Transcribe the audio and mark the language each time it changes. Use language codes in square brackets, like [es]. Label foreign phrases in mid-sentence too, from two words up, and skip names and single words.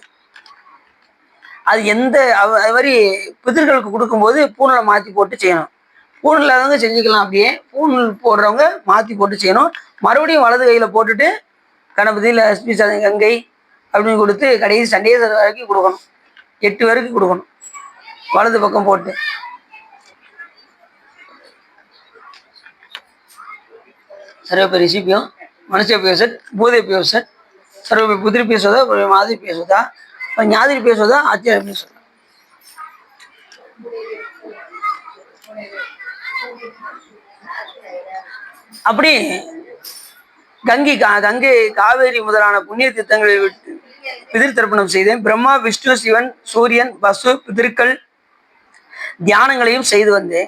[ta] அது அது மாதிரி பிதர்களுக்கு கொடுக்கும்போது பூணலை மாற்றி போட்டு செய்யணும். பூணல் இல்லாதவங்க செஞ்சுக்கலாம். அப்படியே பூணல் போடுறவங்க மாற்றி போட்டு செய்யணும். மறுபடியும் வலது கையில் போட்டுட்டு கணபதி, லட்சுமி, கங்கை, அப்படின்னு கொடுத்து கடைசி சண்டேஸ்வரர் வரைக்கும் கொடுக்கணும். 8 வரைக்கும் கொடுக்கணும் வலது பக்கம் போட்டு. [sa] सर्वपरिशिभ्यो मनुष्यभ्यो सत् भूतेभ्यो सत् सर्वे पुत्रेभ्यो सदा मातृभ्यो सदा ज्ञातिभ्यो सदा आचार्यभ्यो सदा. [ta] அப்படி கங்கை காவேரி முதலான புண்ணிய தீர்த்தங்களை விட்டு பிதிர் தர்ப்பணம் செய்தேன். பிரம்மா விஷ்ணு சிவன் சூரியன் பசு பிதிர்கள் தியானங்களையும் செய்து வந்தேன்.